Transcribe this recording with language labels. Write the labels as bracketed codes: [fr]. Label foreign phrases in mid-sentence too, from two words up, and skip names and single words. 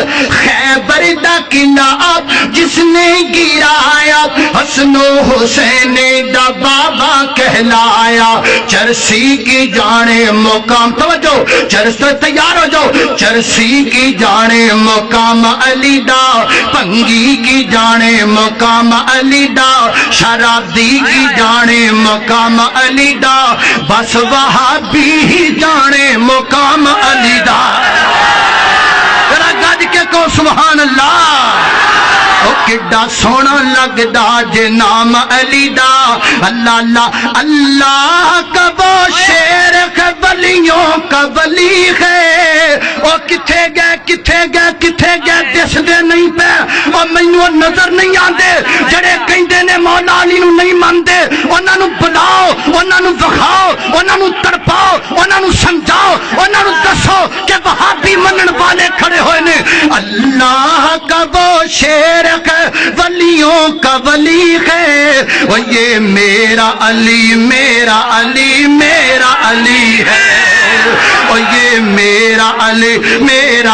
[pa] خیبر دا قلعہ جس نے گرایا حسن و حسین دا بابا کہلایا چرسی کی جانے مقام توجہ چرس تیار ہو جاؤ چرسی کی جانے مقام علی دا پنگی کی جانے مقام علی دا شرابی کی جانے مقام علی دا بس وہابی ہی جانے مقام علی دا ذرا گج کے کو سبحان اللہ او کڈا سونا لگدا جے نام علی دا اللہ اللہ [ur] اللہ کا وہ شیر ہے ولیوں کا ولی ہے [pa] او کتھے گئے کتھے گئے کتھے گئے دس دے نہیں پہ او مینوں نظر نہیں آندے جڑے کہندے نے مولا علی نو نہیں مندے انہاں نو بلاؤ انہاں نو وکھاؤ انہاں نو تڑپاؤ انہاں نو سمجھاؤ انہاں نو دسو کہ وہابی منن والے کھڑے ہوئے نے [ur] اللہ کا وہ شیر ولیوں کا ولی ہے وہ یہ میرا علی میرا علی میرا علی ہے اور یہ میرا علی میرا